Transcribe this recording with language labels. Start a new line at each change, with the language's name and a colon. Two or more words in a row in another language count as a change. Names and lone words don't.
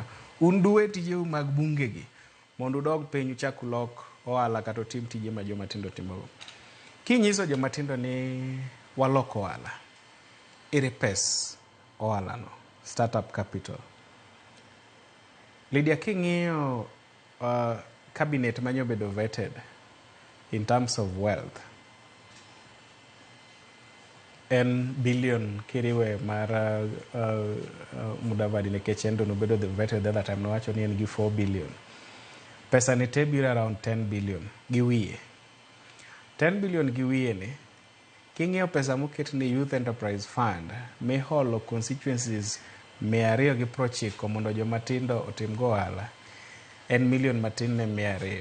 Luo (Kenya and Tanzania): Un duwe tijeu mag bungegi mondo udog piny uchak ulok ohala kata tim tije ma jomatindo timogo. Kinyiso jomatindo ni waloko ohala, ere pes ohala no,
English: startup capital.
Luo (Kenya and Tanzania): Lydia, king'iyo cabinet manyobedo
English: vetted in terms of wealth,
Luo (Kenya and Tanzania): en billion kiriwe mar Mudavadi nikech endo nobedo
English: vetted the other time,
Luo (Kenya and Tanzania): nowacho ni en gi 4 billion. Pesa ni te biro
English: around 10 billion
Luo (Kenya and Tanzania): gi wiye. 10 billion gi wiye ni, king'iyo pesa moket ni Youth Enterprise Fund miholo constituencies 290 mondo jomatindo otim go ohala, en milion matin ne 200.